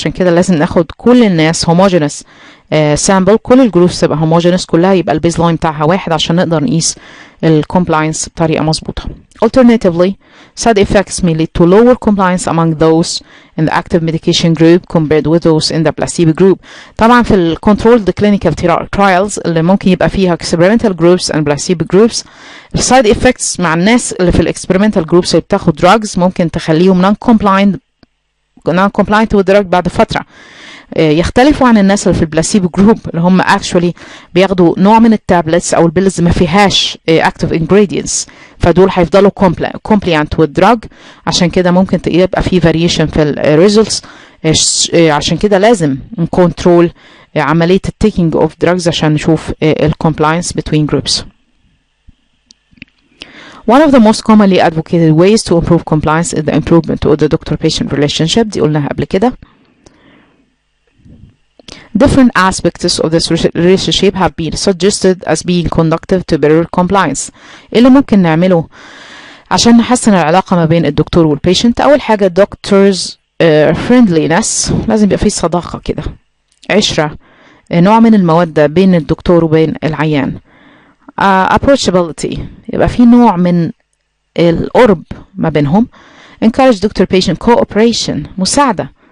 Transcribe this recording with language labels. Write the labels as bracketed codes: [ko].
[ar] عشان كده لازم ناخد كل الناس [en] homogeneous sample [ar] كل الجروبس تبقى homogeneous كلها يبقى البيزلاين بتاعها واحد عشان نقدر نقيس الكومبلاينس بطريقة مظبوطة. [en] Alternatively, side effects may lead to lower compliance among those in the active medication group compared with those in the placebo group. [ar] طبعا في ال [en] controlled clinical trials [ar] اللي ممكن يبقى فيها [en] experimental groups and placebo groups side effects [ar] مع الناس اللي في ال [en] experimental groups [ar] اللي بتاخد drugs ممكن تخليهم [en] non-compliant with drug [ar] بعد فترة. يختلفوا عن الناس اللي في البلاسيبو جروب اللي هم actually بياخدوا نوع من التابلتس او البيلز ما فيهاش active ingredients فدول هيفضلوا [en] compliant with drug. [ar] عشان كده ممكن يبقى في variation في ال results. عشان كده لازم نكنترول عملية [en] taking of drugs [ar] عشان نشوف ال [en] compliance between groups. One of the most commonly advocated ways to improve compliance is the improvement of the doctor-patient relationship. [ar] دي قلناها قبل كده. [en] Different aspects of this relationship have been suggested as being conducive to better compliance. [ar] اللي ممكن نعمله عشان نحسن العلاقة ما بين الدكتور والبيشنت. أول حاجة [en] doctors friendliness [ar] لازم يبقى فيه صداقة كده عشرة نوع من المودة بين الدكتور وبين العيان. approachability يبقى فيه نوع من القرب ما بينهم. [en] encourage doctor patient cooperation [ar] مساعدة